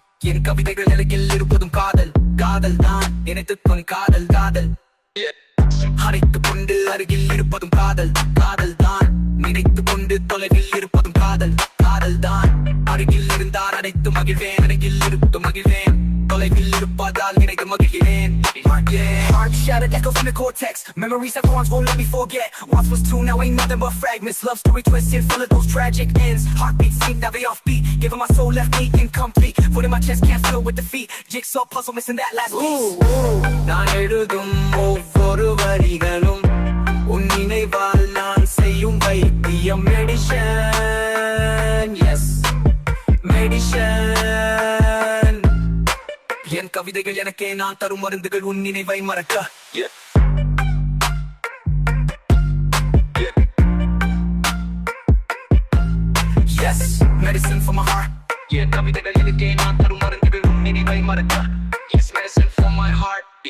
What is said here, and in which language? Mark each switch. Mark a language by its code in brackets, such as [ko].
[ta] என் கவிதைகள் அருகில் இருப்பதும் காதல், காதல் தான். நினைத்துக்கொன் காதல், காதல். அணைத்துக் கொண்டு அருகில் இருப்பதும் காதல், காதல் தான். நினைத்துக் கொண்டு தொலைவில் இருப்பதும் காதல், காதல் தான். அருகில் இருந்தால் அனைத்து மகிழ்வேன், அருகில் இருப்பது மகிழ்வேன், தொலைவில் இருப்பதால் நினைத்து மகிழ்கிறேன். [en] Heart shattered, echo from the cortex. Memories that once won't let me forget. Once was two, now ain't nothing but fragments. Love story twisted, full of those tragic ends. Heartbeats seem now they offbeat, giving my soul left me incomplete. Foot in my chest can't fill with defeat. Jigsaw puzzle missing that last piece. [ta] நான் எழுதும் ஒவ்வொரு வரிகளும் உன் நினைவால் நான் செய்யும் வைத்தியம். [en] Medicine, yes medicine. [ta] என் கவிதைகள் எனக்கே நான் தரும் மருந்துகள் உன் நினைவை மறக்க. [en] Yes, medicine for my heart. [ta] என் கவிதைகள் எனக்கே நான் தரும் மருந்துகள் உன் நினைவை மறக்க. [en] Yes, medicine for my heart.